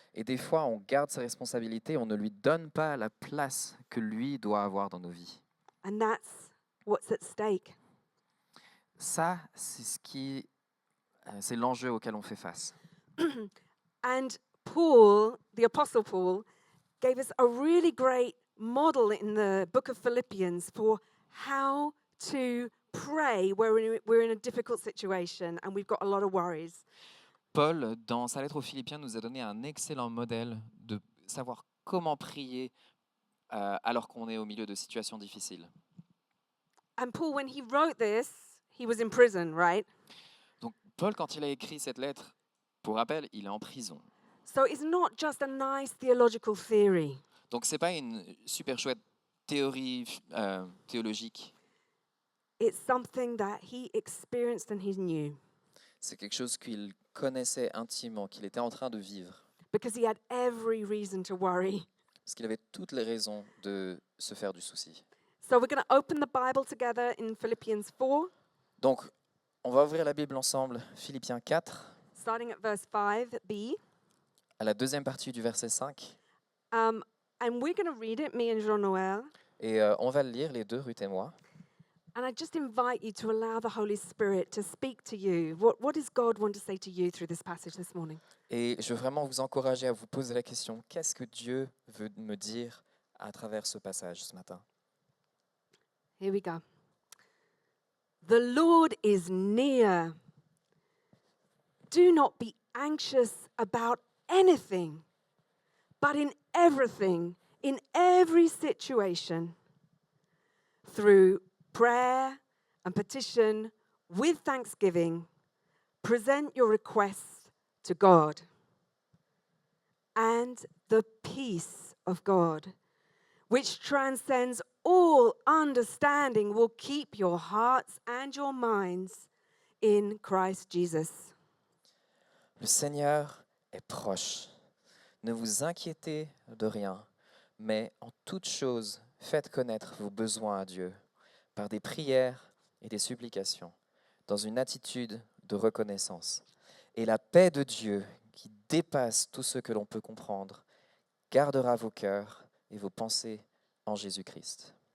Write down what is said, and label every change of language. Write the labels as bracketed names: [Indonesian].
[French] Et des fois on garde ses responsabilités, on ne lui donne pas la place que lui doit avoir dans nos vies. [English] And that's what's at stake. [French] Ça, c'est l'enjeu auquel on fait face. [English] And Paul, the Apostle Paul, gave us a really great model in the book of Philippians for how to pray when we're in a difficult situation and we've got a lot of worries. [French] Paul, dans sa lettre aux Philippiens, nous a donné un excellent modèle de savoir comment prier alors qu'on est au milieu de situations difficiles. [English] And Paul, when he wrote this, he was in prison, right? [French] Donc Paul, quand il a écrit cette lettre, pour rappel, il est en prison. [English] So it's not just a nice theological theory. [French] Donc c'est pas une super chouette théorie théologique. [English] It's something that he experienced and he knew [French] C'est quelque chose qu'il connaissait intimement, qu'il était en train de vivre, [English] because he had every reason to worry. [French] parce qu'il avait toutes les raisons de se faire du souci. [English] So we're going to open the Bible together in Philippians 4, [French] Donc, on va ouvrir la Bible ensemble, Philippiens 4, [English] starting at verse 5b. [French] à la deuxième partie du verset 5. [English] And we're going to read it, me and Jean-Noël. [French] Et on va le lire, les deux, Ruth et moi. [English] And I just invite you to allow the Holy Spirit to speak to you. What does God want to say to you through this passage this morning? [French] Et je veux vraiment vous encourager à vous poser la question, qu'est-ce que Dieu veut me dire à travers ce passage ce matin? [English] Here we go. The Lord is near. Do not be anxious about anything, but in everything, in every situation, through prayer and petition with thanksgiving, present your requests to God. And the peace of God, which transcends all understanding, will keep your hearts and your minds in Christ Jesus. [French] Le Seigneur est proche. Ne vous inquiétez de rien, mais en toute chose, faites connaître vos besoins à Dieu par des prières et des supplications, dans une attitude de reconnaissance. Et la paix de Dieu, qui dépasse tout ce que l'on peut comprendre, gardera vos cœurs et vos pensées en Jésus-Christ.